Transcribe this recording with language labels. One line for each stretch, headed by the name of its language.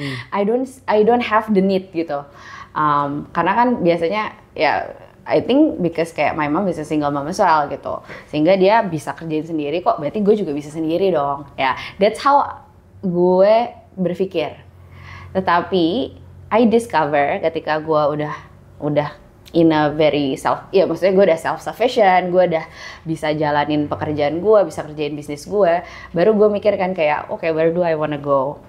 English: I don't have the need
Indonesian: gitu. Karena kan biasanya ya
English: I think because
Indonesian: kayak
English: my mom is a single mom as well
Indonesian: gitu. Sehingga dia bisa kerjain sendiri kok, berarti gue juga bisa sendiri dong. Ya,
English: that's how
Indonesian: gue berpikir. Tetapi
English: I discover
Indonesian: ketika gue udah
English: in a very
Indonesian: maksudnya gue udah self-sufficient, gue udah bisa jalanin pekerjaan gue, bisa kerjain bisnis gue, baru gue mikir kan kayak,
English: okay, where do I wanna go?